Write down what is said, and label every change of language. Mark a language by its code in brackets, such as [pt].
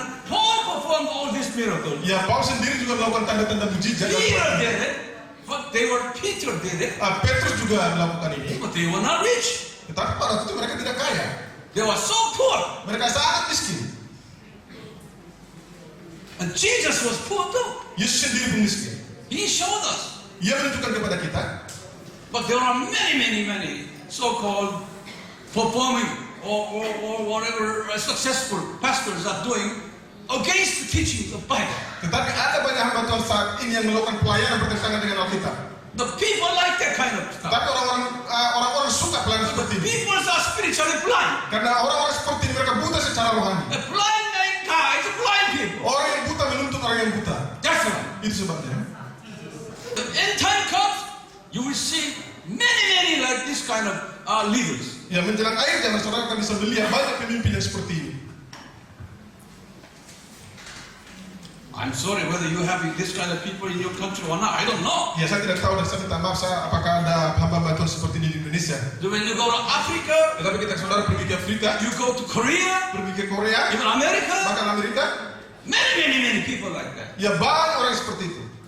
[en] Paul performed all these miracles. [id] Paulus sendiri juga melakukan tanda-tanda mujizat. [en] Peter did it, but Peter did it, [id] Petrus juga melakukan ini. [en] but they were not rich. [id] Tetapi pada waktu itu mereka tidak kaya. [en] They were so poor. [id] Mereka sangat miskin. [en] And Jesus was poor too. [id] Yesus sendiri pun miskin. [en] He showed us. [id] Ia menunjukkan kepada kita. [en] But there are many so-called performing or whatever successful pastors are doing against the teachings of Bible. [id] Tetapi ada banyak hamba Tuhan saat ini yang melakukan pelayanan bertentangan dengan Alkitab. [en] The people like that kind of stuff. [id] Tapi orang-orang suka pelayanan [en] The [id] seperti ini. [en] people are spiritually blind. [id] Karena orang-orang seperti ini mereka buta secara rohani. [en] A blind mankind is a blind people. [id] Orang yang buta menuntut orang yang buta. [en] That's right. [id] Itu sebabnya. [en] The end time comes, you will see many like this kind of leaders. [id] Ya menjelang akhir zaman saudara akan bisa melihat banyak pemimpin yang seperti ini. [en] I'm sorry whether you have this kind of people in your country or not. I don't know. [id] Ya saya tidak tahu dan saya minta maaf apakah ada hamba Tuhan seperti ini di Indonesia. [en] So when you go to Africa, [id] Tetapi kita saudara pergi ke Afrika, [en] you go to Korea, [id] pergi ke Korea, [en] even America, [id] bahkan Amerika, [en] many people like that. [id] ya banyak orang seperti itu.